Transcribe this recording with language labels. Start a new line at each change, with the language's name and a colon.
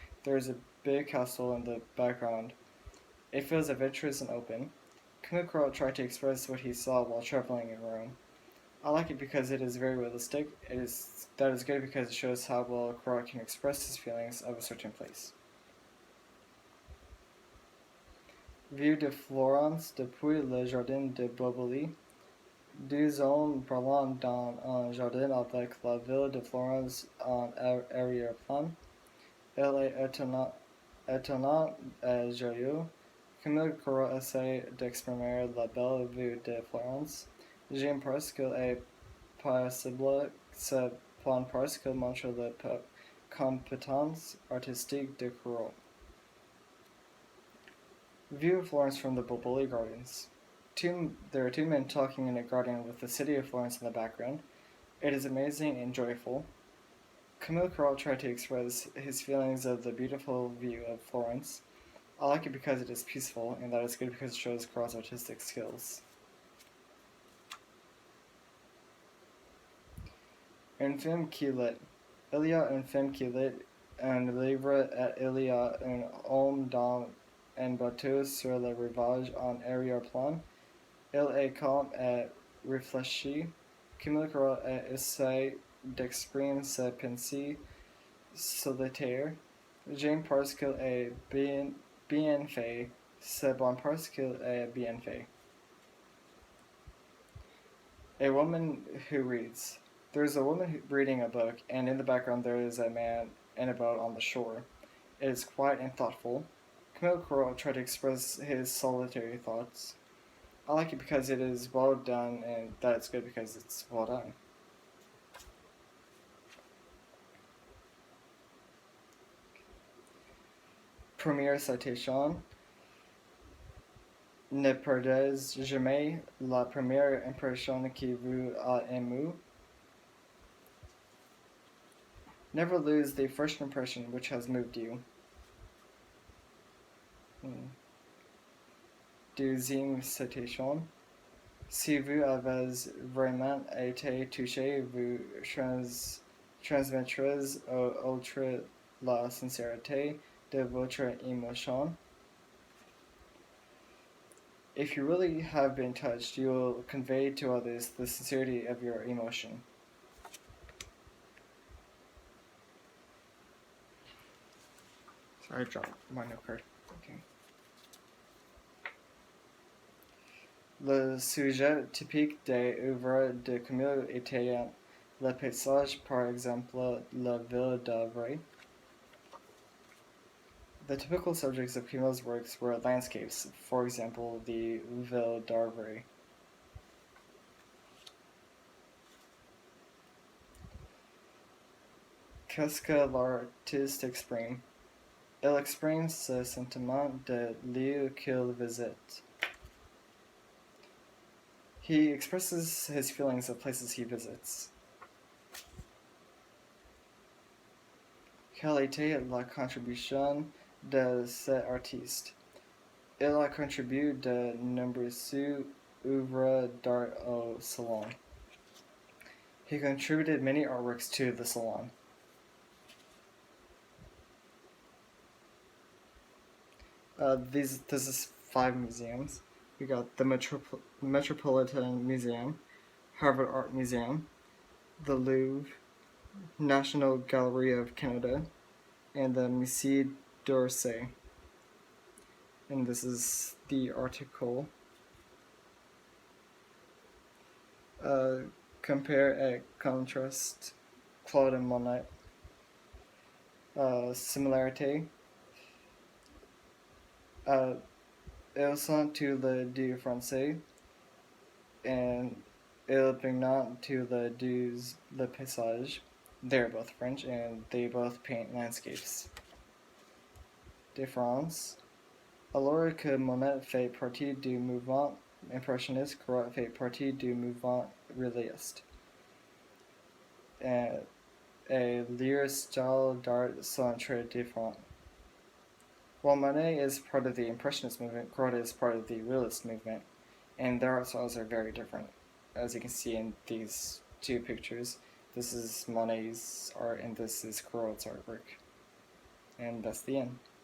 English: There is a big castle in the background. It feels adventurous and open. Camille Corot tried to express what he saw while traveling in Rome. I like it because it is very realistic. That is good because it shows how well Corot can express his feelings of a certain place.
French: View de Florence depuis le Jardin de Boboli. Deux hommes parlant dans un jardin avec la ville de Florence en arrière-plan. Elle est étonnante et joyeuse. Camille Corot essaie d'exprimer la belle vue de Florence. J'aime parce qu'il est possible ce plan parce qu'il montre la compétence artistique de Corot.
English: View of Florence from the Boboli Gardens. There are two men talking in a garden with the city of Florence in the background. It is amazing and joyful. Camille Corot tried to express his feelings of the beautiful view of Florence. I like it because it is peaceful, and that is good because it shows Corot's artistic skills.
French: Un film qui lit. Il y a un film qui lit un livre et il y a un homme dans un bateau sur le rivage en arrière-plan. Il est calme et réfléchi. Camille Corot essaie d'exprimer ses pensées solitaires. J'aime parce qu'il est bien fait. C'est bon parce qu'il est bien fait.
English: A woman who reads. There is a woman reading a book, and in the background there is a man in a boat on the shore. It is quiet and thoughtful. Camille Corot tried to express his solitary thoughts. I like it because it is well done, and that it's good because it's well done.
French: Première citation. Ne perdez jamais la première impression qui vous a ému.
English: Never lose the first impression which has moved you.
French: Deuxième citation. Si vous avez vraiment été touché, vous transmettrez aux autres la sincérité de votre émotion.
English: If you really have been touched, you will convey to others the sincerity of your emotion. Sorry, I dropped my note card. Okay.
French: Le sujet typique des œuvres de Camille était le paysage, par exemple, la ville d'Avray.
English: The typical subjects of Camille's works were landscapes, for example, the ville d'Avray.
French: Qu'est-ce que l'artiste exprime? Il exprime ce sentiment de lieu qu'il visite.
English: He expresses his feelings of places he visits.
French: Quelle était la contribution de cet artiste? Il a contribué de nombreuses œuvres d'art au salon.
English: He contributed many artworks to the salon. This is 5 museums. We got the Metropolitan Museum, Harvard Art Museum, the Louvre, National Gallery of Canada, and the Musée d'Orsay. And this is the article.
French: Compare et contrast, Claude and Monet. Similarité. Ils sont tous les deux français, and ils peignent tous les deux le paysage.
English: They're both French, and they both paint landscapes.
French: Différence. Alors que Monet fait partie du mouvement impressionniste, Corot fait partie du mouvement réaliste. Et leurs styles d'art sont très différents.
English: While Monet is part of the Impressionist movement, Corot is part of the Realist movement, and their art styles are very different. As you can see in these two pictures, this is Monet's art and this is Corot's artwork. And that's the end.